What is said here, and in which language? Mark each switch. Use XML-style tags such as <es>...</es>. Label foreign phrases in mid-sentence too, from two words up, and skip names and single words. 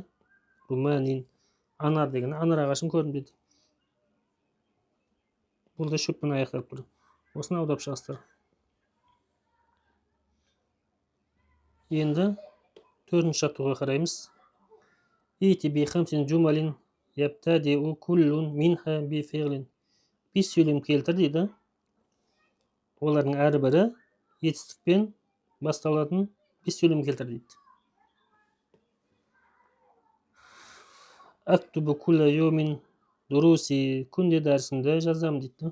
<ar>Румманин.</ar> <kk>Анар деген анар ағашын көрдім дейді. Бұл да шөппен аяқталып тұр. Осыны аударып шығасыздар. Енді төртінші жаттығуға қараймыз.</kk> <ar>ائت بخمس جمل يبتدئ كل منها بفعل.</ar> <kk>5 сөйлем келтір дейді. Олардың әрбірі етістікпен басталатын 5 сөйлем келтір дейді.</kk> <ar>أكتب كل يوم دروسي,</ar> <kk>күнде дәрісімді жазам дейді.</kk>